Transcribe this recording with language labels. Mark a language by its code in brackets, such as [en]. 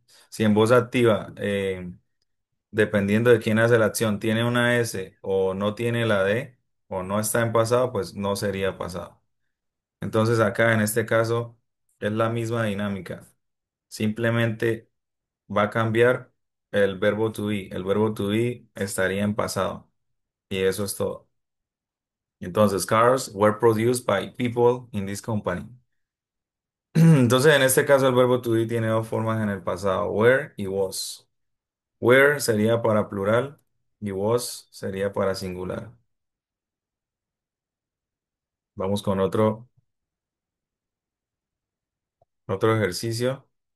[es] Si en voz activa, dependiendo de quién hace la acción, tiene una S o no tiene la D o no está en pasado, pues no sería pasado. Entonces acá en este caso es la misma dinámica. Simplemente va a cambiar el verbo to be. El verbo to be estaría en pasado. Y eso es todo. [en] Entonces, cars were produced by people in this company. [es] Entonces, en este caso, el verbo to be tiene dos formas en el pasado, were y was. Were sería para plural y was sería para singular. Vamos con otro ejercicio.